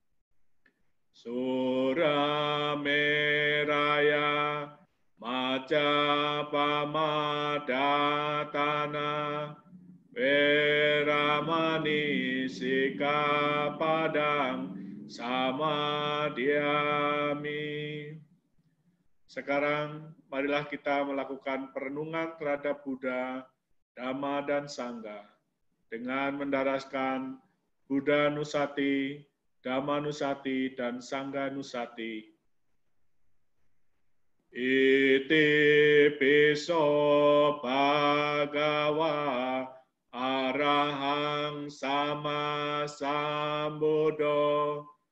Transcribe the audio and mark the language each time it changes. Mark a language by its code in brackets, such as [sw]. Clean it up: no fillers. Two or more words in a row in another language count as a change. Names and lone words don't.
[pi] Surameraya Macapamadhatana Weramani Sikapadang samadhyami. [id] Sekarang marilah kita melakukan perenungan terhadap Buddha, Dhamma, dan Sangha dengan mendaraskan Buddha Nusati, Dhamma Nusati, dan Sangha Nusati. [pi] Iti piso bhagawa arahang sama sambuddho